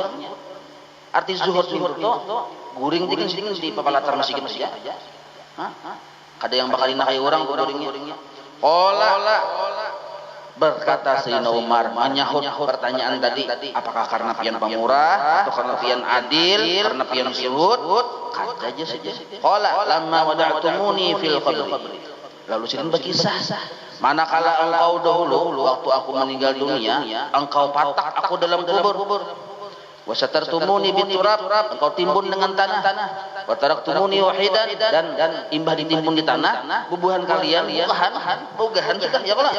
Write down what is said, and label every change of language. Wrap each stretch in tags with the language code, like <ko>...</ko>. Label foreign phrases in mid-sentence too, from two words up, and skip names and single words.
<bjn>Arti zuhud itu guring dingin di papalatar masjid saja. Kada yang bakal dinakai orang guringnya. Qala berkata Sayyidina Umar menyahut pertanyaan tadi, apakah karena pian pemurah atau karena pian adil, karena pian zuhud? Kata aja saja.</bjn> <ar>Qala lamma wada'tumuni fil qabri.</ar> <bjn>Lalu Sidin berkisah, manakala engkau dahulu waktu aku meninggal dunia, engkau patak aku dalam kubur.</bjn> <ar>Wa satartumuni biturab,</ar> <bjn>engkau timbun dengan tanah.</bjn> <ar>Wa taraktumuni wahidan,</ar> <bjn>dan imbah ditimbun di tanah, bubuhan kalian bogahan sudah ya kala.</bjn>